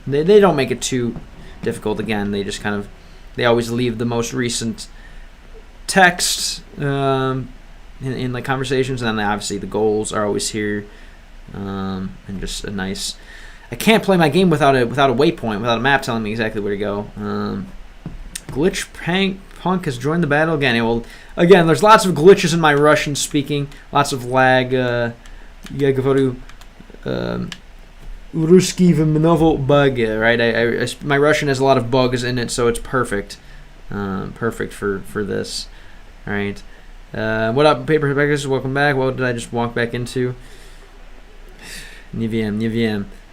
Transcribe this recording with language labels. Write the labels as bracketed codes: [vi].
[en] They don't make it too difficult. Again, they just they always leave the most recent text in like conversations, and then obviously the goals are always here. And just a nice. I can't play my game without a waypoint, without a map telling me exactly where to go. Glitch Punk has joined the battle again. Well, again, there's lots of glitches in my Russian speaking, lots of lag. [ru] Я говорю русский в много [en] bugs, right? My Russian has a lot of bugs in it, so it's perfect. Perfect for this. All right. What up, Paper Backers? Welcome back. What did I just walk back into? [pl] Nie wiem.